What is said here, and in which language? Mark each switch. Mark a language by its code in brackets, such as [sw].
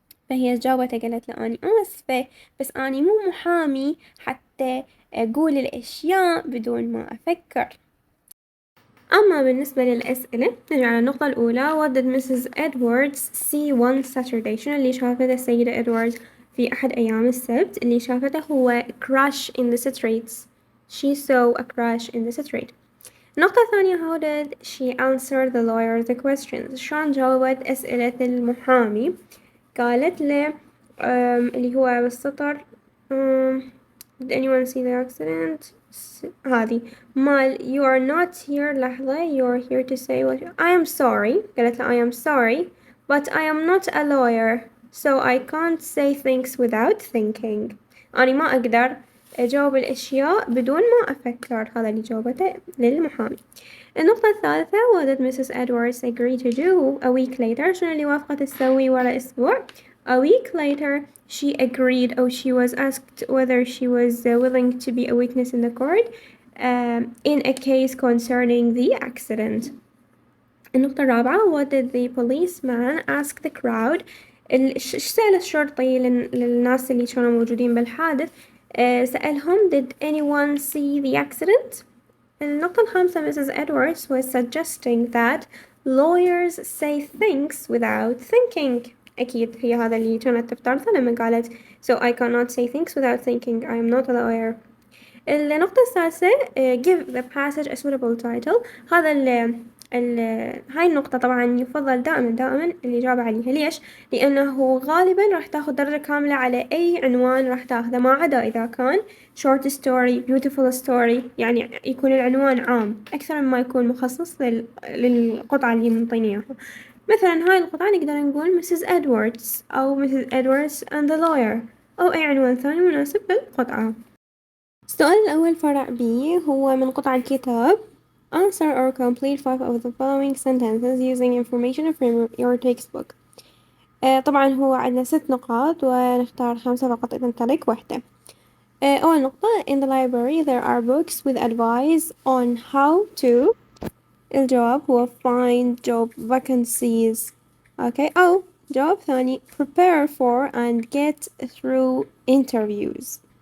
[ar] فهي جاوبته قالت له أني آسفة، بس أني مو محامي حتى أقول الأشياء بدون ما أفكر. أما بالنسبة للأسئلة نرجع على النقطة الأولى. [en] What did Mrs. Edwards see one Saturday؟ [ar] شنو اللي شافته السيدة إدواردز في أحد أيام السبت؟ اللي شافته هو [en] crash in the streets. She saw a crash in the street. [ar] النقطة الثانية [en] How did she answer the lawyer the questions؟ [ar] شلون جاوبت أسئلة المحامي؟ قالت له اللي هو بالسطر [en] did anyone see the accident؟ [ar] هذه مال [en] you are not here [ar] لحظة [en] you are here to say what I am sorry. [ar] قالت له [en] I am sorry but I am not a lawyer so I can't say things without thinking. [ar] أنا ما أقدر أجاوب الأشياء بدون ما أفكر. هذا اللي جاوبته للمحامي. النقطة الثالثة [en] What did Mrs. Edwards agree to do a week later؟ [ar] شنو اللي وافقت تسوي ورا أسبوع؟ [en] A week later she agreed or she was asked whether she was willing to be a witness in the court in a case concerning the accident. [ar] النقطة الرابعة [en] What did the policeman ask the crowd؟ [ar] إيش سأل الشرطي للناس اللي كانوا موجودين بالحادث؟ سألهم [en] Did anyone see the accident؟ [ar] النقطة الخامسة [en] Mrs. Edwards was suggesting that lawyers say things without thinking. [ar] أكيد هي هذا اللي كانت تفترضه لما قالت [en] so I cannot say things without thinking [ar] I am not a lawyer. النقطة السادسة [en] give the passage a suitable title. [ar] هاي النقطة طبعا يفضل دائما الإجابة عليها. ليش؟ لأنه غالبا راح تاخذ درجة كاملة على أي عنوان راح تاخذه، ما عدا إذا كان [en] short story beautiful story، [ar] يعني يكون العنوان عام أكثر مما يكون مخصص للقطعة اللي منطيني إياها. مثلا هاي القطعة نقدر نقول [en] Mrs. Edwards [ar] أو [en] Mrs. [ar] Edwards and the lawyer أو أي عنوان ثاني مناسب بالقطعة. السؤال الأول فرع B هو من قطع الكتاب. [en] Answer or complete 5 of the following sentences using information from your textbook. [ar] طبعا هو عندنا 6 نقاط ونختار 5 فقط إذا نترك واحدة. أول نقطة [en] In the library there are books with advice on how to. الجواب هو find job vacancies. [ar] أو جواب ثاني [en] prepare for and get through interviews.